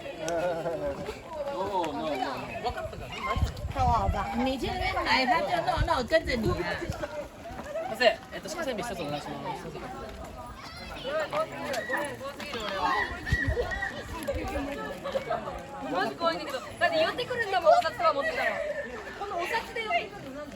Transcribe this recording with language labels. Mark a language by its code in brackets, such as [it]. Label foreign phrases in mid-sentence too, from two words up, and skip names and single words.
[zh] 看我好吧？你去那边买，他就那我跟着你啊。不是、 [ja] 車線見せてお願いします。マジ怖いんだけど、だって寄ってくるんだもん、お札は持ってたら。このお札で寄ってくるのなんで？